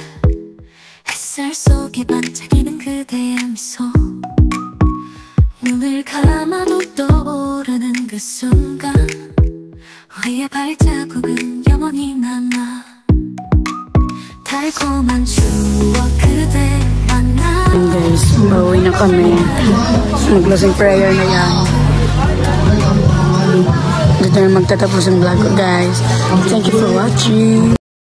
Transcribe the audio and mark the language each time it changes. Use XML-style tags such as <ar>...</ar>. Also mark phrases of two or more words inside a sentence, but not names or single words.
<ko>햇살 속에 반짝이는 그대의 미소 눈을 감아도 떠오르는 그 순간 우리의 발자국은 영원히 남아 달콤한 추억 그대 만나.</ko> <en>And guys,</en> <tl>pauwi na kami. Mag-</tl> <en>closing prayer</en> <tl>na yan. Dito na magtatapos ang vlog ko guys.</tl> <en>Thank you for watching.</en>